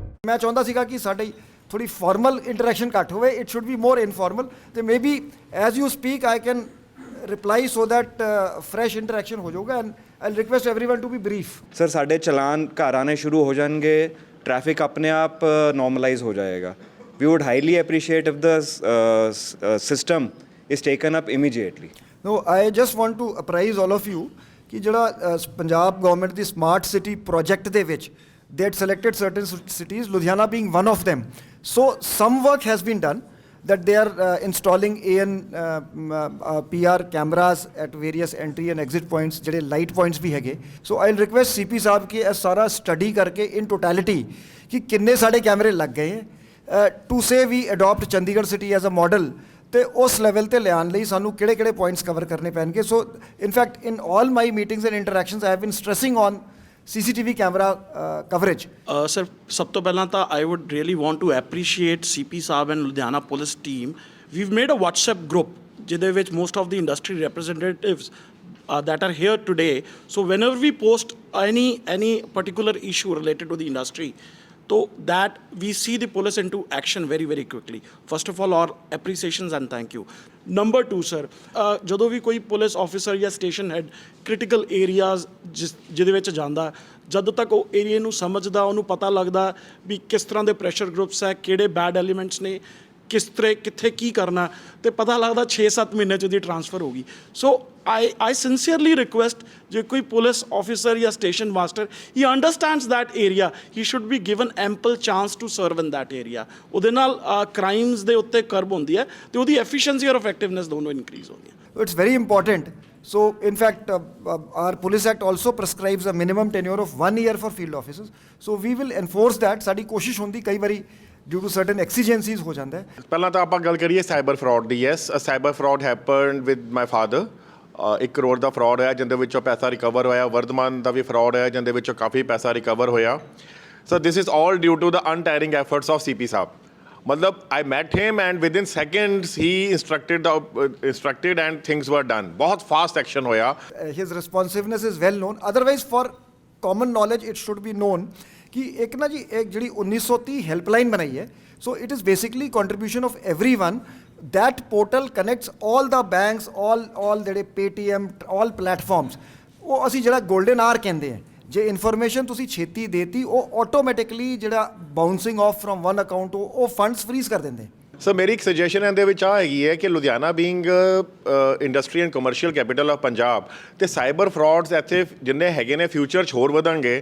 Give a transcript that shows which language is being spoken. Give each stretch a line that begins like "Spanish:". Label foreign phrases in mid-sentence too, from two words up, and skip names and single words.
Punjabi: ਮੈਂ ਚਾਹੁੰਦਾ ਸੀਗਾ ਕਿ ਸਾਡੀ ਥੋੜੀ ਫਾਰਮਲ ਇੰਟਰੈਕਸ਼ਨ ਘੱਟ ਹੋਵੇ,
English: it should be more informal, ਤੇ may be as you speak I can reply so that fresh interaction
Punjabi: ਹੋ ਜਾਊਗਾ,
English: and I request everyone to be brief.
Punjabi: ਸਰ ਸਾਡੇ ਚਲਾਨ ਘਰ ਆਣੇ ਸ਼ੁਰੂ ਹੋ ਜਾਣਗੇ, ਟ੍ਰੈਫਿਕ ਆਪਣੇ ਆਪ ਨੋਰਮਲਾਈਜ਼ ਹੋ ਜਾਏਗਾ।
English: We would highly appreciate if the system is taken up immediately. No, I just want to apprise all of you
Punjabi: ਕਿ ਜਿਹੜਾ ਪੰਜਾਬ ਗਵਰਨਮੈਂਟ ਦੀ ਸਮਾਰਟ ਸਿਟੀ ਪ੍ਰੋਜੈਕਟ ਦੇ ਵਿੱਚ
English: they had selected certain cities, Ludhiana being one of them. So some work has been done, that they are installing PR cameras at various entry and exit points, ਜਿਹੜੇ light points
Punjabi: ਵੀ ਹੈਗੇ।
English: So I'll request
Punjabi: CP ਸਾਹਿਬ ਕਿ ਇਹ ਸਾਰਾ ਸਟੱਡੀ ਕਰਕੇ
English: in totality
Punjabi: ਕਿ ਕਿੰਨੇ ਸਾਡੇ ਕੈਮਰੇ ਲੱਗ ਗਏ ਹੈ,
English: to say we adopt ਚੰਡੀਗੜ੍ਹ ਸਿਟੀ as a model,
Punjabi: ਤੇ ਉਸ ਲੈਵਲ ਤੇ ਲਿਆਉਣ ਲਈ ਸਾਨੂੰ ਕਿਹੜੇ ਕਿਹੜੇ
English: points cover
Punjabi: ਕਰਨੇ ਪੈਣਗੇ।
English: so in fact in all my meetings and interactions I have been stressing on CCTV camera coverage.
Punjabi: ਸਰ ਸਭ ਤੋਂ ਪਹਿਲਾਂ ਤਾਂ
English: I would really want to appreciate CP ਸਾਹਿਬ and Ludhiana police team। we've made a WhatsApp group
Punjabi: ਜਿਹਦੇ ਵਿੱਚ
English: most of the industry representatives that are here today. So whenever we post any particular issue related to the industry, so that we see the police into action very very quickly. First of all, our appreciations and thank you. Number 2 sir,
Punjabi: ਜਦੋਂ ਵੀ ਕੋਈ
English: police officer
Punjabi: ਜਾਂ
English: station head critical areas
Punjabi: ਜਿਹਦੇ ਵਿੱਚ ਜਾਂਦਾ, ਜਦੋਂ ਤੱਕ ਉਹ ਏਰੀਏ ਨੂੰ ਸਮਝਦਾ, ਉਹਨੂੰ ਪਤਾ ਲੱਗਦਾ ਵੀ ਕਿਸ ਤਰ੍ਹਾਂ ਦੇ
English: pressure groups
Punjabi: ਹੈ, ਕਿਹੜੇ
English: bad elements
Punjabi: ਨੇ, ਕਿਸ ਤਰ੍ਹਾਂ ਕਿੱਥੇ ਕੀ ਕਰਨਾ, ਤੇ ਪਤਾ ਲੱਗਦਾ 6-7 ਮਹੀਨੇ 'ਚ ਉਹਦੀ ਟ੍ਰਾਂਸਫਰ ਹੋ ਗਈ।
English: ਸੋ I sincerely request
Punjabi: ਜੇ ਕੋਈ
English: police officer ਜਾਂ station master he understands that area, he should be given ample chance to serve in that area.
Punjabi: ਉਹਦੇ ਨਾਲ ਕ੍ਰਾਈਮਸ ਦੇ ਉੱਤੇ ਕਰਬ ਹੁੰਦੀ ਹੈ ਤੇ ਉਹਦੀ ਐਫੀਸ਼ੀਐਂਸੀ ਔਰ ਇਫੈਕਟਿਵਨੈਸ ਦੋਨੋਂ ਇਨਕਰੀਜ਼ ਹੁੰਦੀ ਹੈ।
English: It's very important. So in fact our Police Act also prescribes a minimum tenure of 1 year for field officers. So we will enforce that.
Punjabi: ਸਾਡੀ ਕੋਸ਼ਿਸ਼ ਹੁੰਦੀ ਕਈ ਵਾਰੀ
English: due to certain exigencies
Punjabi: ਹੋ ਜਾਂਦਾ ਹੈ। ਪਹਿਲਾਂ ਤਾਂ ਆਪਾਂ ਗੱਲ ਕਰੀਏ
English: cyber fraud
Punjabi: ਦੀ।
English: yes, cyber fraud happened with my father.
Punjabi: 1 ਕਰੋੜ ਦਾ ਫਰਾਡ ਹੋਇਆ ਜਿਹਦੇ ਵਿੱਚੋਂ ਪੈਸਾ ਰਿਕਵਰ ਹੋਇਆ। ਵਰਧਮਾਨ ਦਾ ਵੀ ਫਰਾਡ ਹੋਇਆ ਜਿਹਦੇ ਵਿੱਚੋਂ ਕਾਫੀ ਪੈਸਾ ਰਿਕਵਰ ਹੋਇਆ।
English: so this is all due to the untiring efforts of CP ਸਾਹਿਬ। ਮਤਲਬ I met him and within seconds ਹੀ instructed and things were done.
Punjabi: ਬਹੁਤ
English: fast action
Punjabi: ਹੋਇਆ।
English: His responsiveness is well known. Otherwise for common knowledge it should be known
Punjabi: ਕਿ ਇੱਕ ਨਾ ਜੀ ਇੱਕ ਜਿਹੜੀ 1930 ਹੈਲਪਲਾਈਨ ਬਣਾਈ ਹੈ।
English: so it is basically contribution of everyone. That portal connects all the banks, all ਜਿਹੜੇ Paytm, all platforms.
Punjabi: ਉਹ ਅਸੀਂ ਜਿਹੜਾ
English: golden hour
Punjabi: ਕਹਿੰਦੇ ਹਾਂ, ਜੇ ਇਨਫੋਰਮੇਸ਼ਨ ਤੁਸੀਂ ਛੇਤੀ ਦੇਤੀ, ਉਹ ਆਟੋਮੈਟਿਕਲੀ ਜਿਹੜਾ
English: bouncing off from one account
Punjabi: ਉਹ
English: funds freeze
Punjabi: ਕਰ ਦਿੰਦੇ। ਸਰ ਮੇਰੀ ਇੱਕ ਸੁਜੈਸ਼ਨ ਇਹਦੇ ਵਿੱਚ ਆ ਹੈਗੀ ਹੈ ਕਿ ਲੁਧਿਆਣਾ
English: being industry and commercial capital of Punjab,
Punjabi: ਅਤੇ
English: cyber frauds
Punjabi: ਇੱਥੇ ਜਿੰਨੇ ਹੈਗੇ ਨੇ ਫਿਊਚਰ 'ਚ ਹੋਰ ਵਧਣਗੇ।